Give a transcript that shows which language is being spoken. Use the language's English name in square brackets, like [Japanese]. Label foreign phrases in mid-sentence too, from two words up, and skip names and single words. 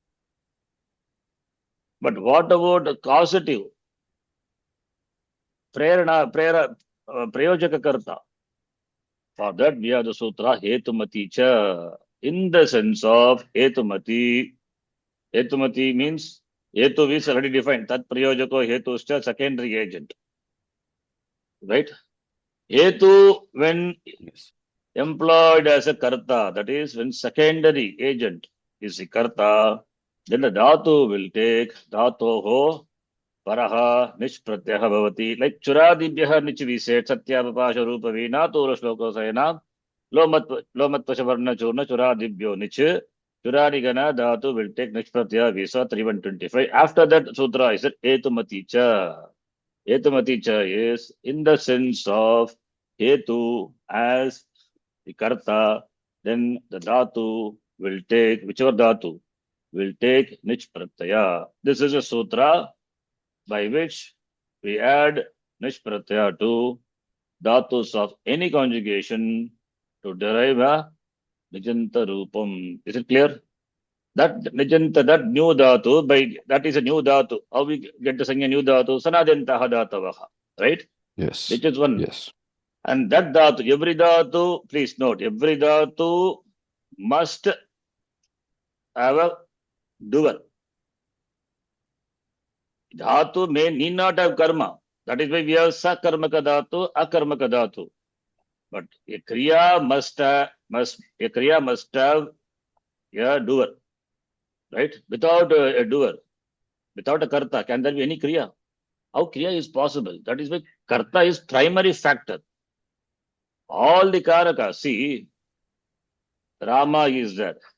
[English] But what about causative? [Sanskrit] Prayojaka karta. [English] For that, we have the sutra [Sanskrit] hetumati cha. [English] In the sense of hetumati. Hetumati means hetu is already defined. [Sanskrit] Tat prayojako hetuscha, [English] secondary agent. Right? Hetu, when employed as a karta, that is when secondary agent is the karta, then the dhatu will take [Sanskrit] dhatoho paraha nishpratyaha bhavati. [English] Like [Sanskrit] churadibhyaha nich [English] we said, [Sanskrit] satyapapasha rupa veena tora shloko sayana lomatpashavarna churna churadibhyo nich. Churadigana dhatu [English] will take nishpratyaha visa 3125. After that sutra is said [Sanskrit] etumati cha. Etumati cha [English] is in the sense of hetu as the karta, then the dhatu will take, whichever dhatu will take [Sanskrit] nich pratyaya. [English] This is a sutra by which we add [Sanskrit] nich pratyaya [English] to dhatus of any conjugation to derive a [Sanskrit] nijanta rupam. [English] Is it clear? That nijanta, that new dhatu, that is a new dhatu. How we get to sing a new dhatu? [Sanskrit] Sanadantaha dhatavaha. [English] Right? Yes. Which is one. Yes. And that dhatu, every dhatu, please note, every dhatu must have a doer. Dhatu may need not have karma. That is why we have [Sanskrit] sakarmaka dhatu, akarmaka dhatu. [English] But a kriya must have a doer. Right? Without a doer, without a karta, can there be any kriya? How kriya is possible? That is why karta is primary factor. All the karakas, see, Rama is there.